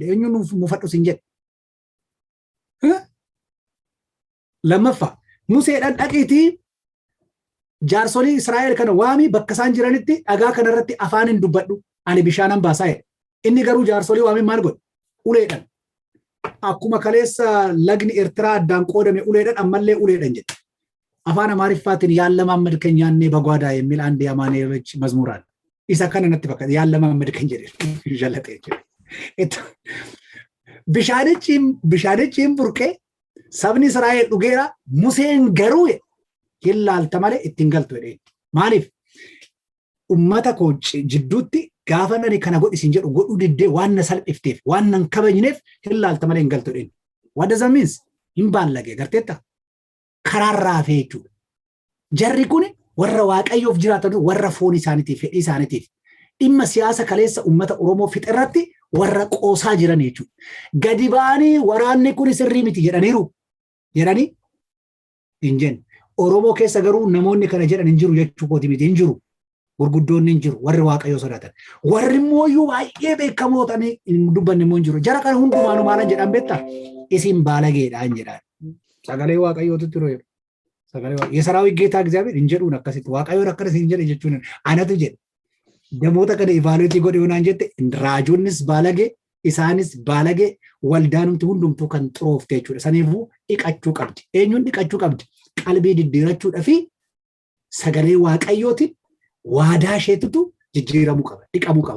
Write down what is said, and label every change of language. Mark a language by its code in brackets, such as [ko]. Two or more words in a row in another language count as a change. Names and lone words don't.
[om] Eenyuun muufadhu sin jedhe. Lammaffaa Museedhaan dhaqiitii jaarsolii Israa'el kana waami bakka isaan jiranitti dhagaa kanarratti afaan hin dubbadhu. Ani bishaanan baasaa jedhe. Inni garuu jaarsolii waami maal godhe? Uleedhaan. Akkuma kaleessa lagni Eertiraa addaan qoodame uleedhaan ammallee uleedhaan jedhe. Afaan Amaariffaatiin [am] ያለመማድ ከንያነ በጓዳ የሚል አንድ የአማኑኤሎች መዝሙር አለ. [om] isa kana natti bakka yaallamammad kan jedhe jallatee jechuudha. Bishaanichiin burqee sabni Israa'el dhugeera Museen garuu hillaalta malee ittiin galtu jedhee. Maaliif? Ummata koo jidduutti gaafa nani kana godhisin jedhu godhuu diddee waan na salphifteef waan nan kabajneef hillaalta malee hin galtu jedhee. [en] What does that mean? [om] Hin baallagee garteetta? Karaarraa fee jechuudha. Jarri kun warra waaqayyoof jiraatan warra foon isaaniitiif fedhii isaaniitiif dhimma siyaasa kaleessa ummata Oromoo fixirratti warra qoosaa jiran jechuudha. Gadi ba'anii waraanni kun sirrii miti jedhanii hin jenne. Oromoo keessa garuu namoonni kana jedhan hin jiru jechuu kooti miti hin jiru. Gurguddoonni hin jiru warri Waaqayyoo sodaatan. Warri immoo baay'ee beekamoo ta'anii hin dubbanne immoo hin jiru. Jara kana hundumaanuu maalan jedhan beektaa? Isin baalageedhaan jedhaan. Sagalee Waaqayyootu yeroo jedhu. Sagalee [am] የሰራዊት ጌታ እግዚአብሔር [om] hin jedhuun akkasitti Waaqayyoon akkanas hin jedhe jechuun anatu jedhe. Namoota kana ivaaluutii godhe yoonaan jette raajoonnis baalagee isaanis baalagee waldaanumti hundumtuu kan xuroofte jechuudha. Saniifuu dhiqachuu qabdi. Eenyuun dhiqachuu qabdi? Qalbii diddiirachuudhaa fi sagalee Waaqayyootiin waadaa isheetutu jijjiiramuu qaba, dhiqamuu qaba.